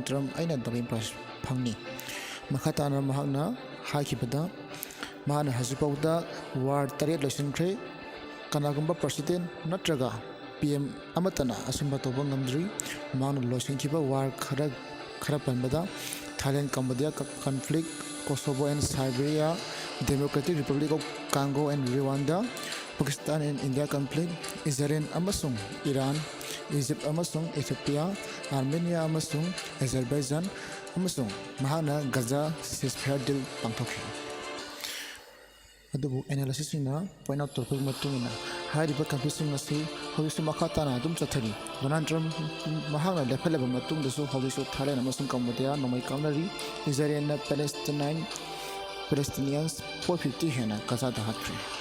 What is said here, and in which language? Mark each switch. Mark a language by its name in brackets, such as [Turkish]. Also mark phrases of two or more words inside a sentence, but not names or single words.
[Manipuri] Trump aina Nobel Prize phangni makhatana mahangna haikibada mahana hasipauda war taret lesinkre kanagumba president natraga PM amatana asimba toba ngamdri mahana losinkiba war khara panbada Thailand Cambodia conflict Kosovo and Siberia Democratic Republic of Congo and Rwanda Pakistan and India conflict Israel amasung Iran Egypt amasung Ethiopia Armenia amasung Azerbaijan amasung mahana Gaza ceasefire deal pangthokhi adubu analysis ina [English] point out [Manipuri] torpeg matungina ꯍꯥꯏꯔꯤꯕ ꯀꯟꯐ꯭ꯂꯤꯛꯁꯤꯡ ꯑꯁꯤ ꯍꯧꯖꯤꯛꯁꯨ ꯃꯈꯥ ꯇꯥꯅ ꯑꯗꯨꯝ ꯆꯠꯊꯔꯤ꯫ ꯗꯣꯅꯥꯜꯗ ꯇ꯭ꯔꯝ ꯃꯍꯥꯛꯅ ꯂꯦꯞꯈꯠꯂꯕ ꯃꯇꯨꯡꯗꯁꯨ ꯍꯧꯖꯤꯛꯁꯨ ꯊꯥꯏꯂꯦꯟ ꯑꯃꯁꯨꯡ ꯀꯝꯕꯣꯗꯤꯌꯥ ꯅꯣꯡꯃꯩ ꯀꯥꯞꯅꯔꯤ꯫ ꯏꯖꯔꯦꯜꯅ ꯄꯦꯂꯦꯁꯇꯤꯅꯤꯌꯟꯁ 450 ꯍꯦꯟꯅ ꯒꯖꯥꯗ ꯍꯥꯠꯈ꯭ꯔꯦ꯫